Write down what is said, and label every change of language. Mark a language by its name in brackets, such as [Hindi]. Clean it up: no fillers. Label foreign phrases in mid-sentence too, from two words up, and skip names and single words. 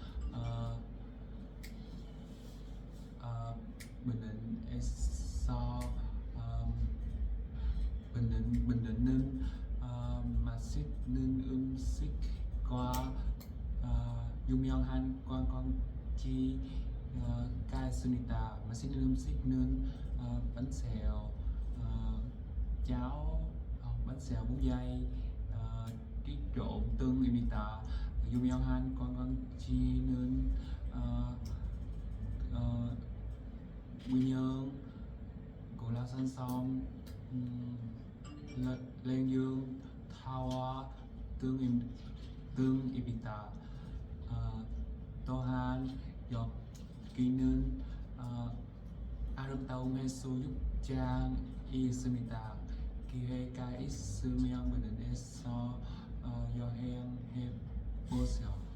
[Korean] 부산은 맛있는 음식과 유명한 관광지가 있습니다. 맛있는 음식은 [Vietnamese] bánh xèo, cháo, bánh xèo bún dây, tiết trộn tương [Korean] 입니다. 유명한 관광지는 Quy Nhơn, Cù Lao Xanh Som, Lan Dương, Thawa, tương 입니다. 또한 여기는 아름다운 해수욕장이 있습니다. 기회가 있으면 부산에서 여행해 보세요.